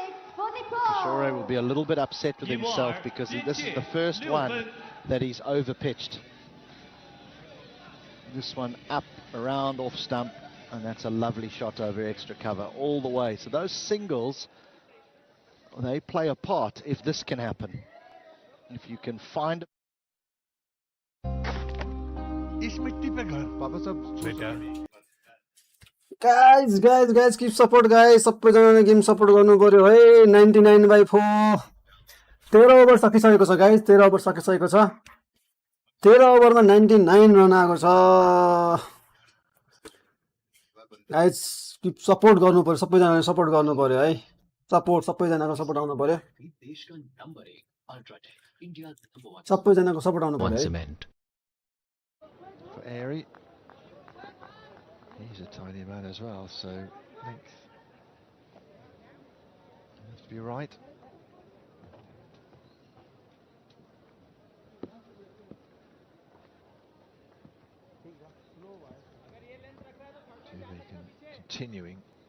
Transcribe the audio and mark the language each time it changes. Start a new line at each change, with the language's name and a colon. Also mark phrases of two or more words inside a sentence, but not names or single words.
English: Kishore will be a little bit upset with himself because this is the first one that he's overpitched. This one up, around, off stump, and that's a lovely shot over extra cover all the way. So those singles, they play a part if this can happen. If you can find
Hindi: इस मिट्टी पे घर पापा साहब बेटा
English: guys keep support guys,
Nepali: सबैजनाले
English: game support
Nepali: गर्नु पर्यो है। 99/4 13 ओभर सकिसकेको छ गाइज, 13 ओभर सकिसकेको छ। 13 ओभरमा 99 रन आएको छ गाइज।
English: keep support
Nepali: गर्नु पर्यो, सबैजनाले सपोर्ट गर्नु पर्यो है। सबैजनाको सपोर्ट आउनु पर्यो, सबैजनाको सपोर्ट आउनु पर्यो है।
English: For Airy, he's a tiny man as well, so length has to be right. Continuing.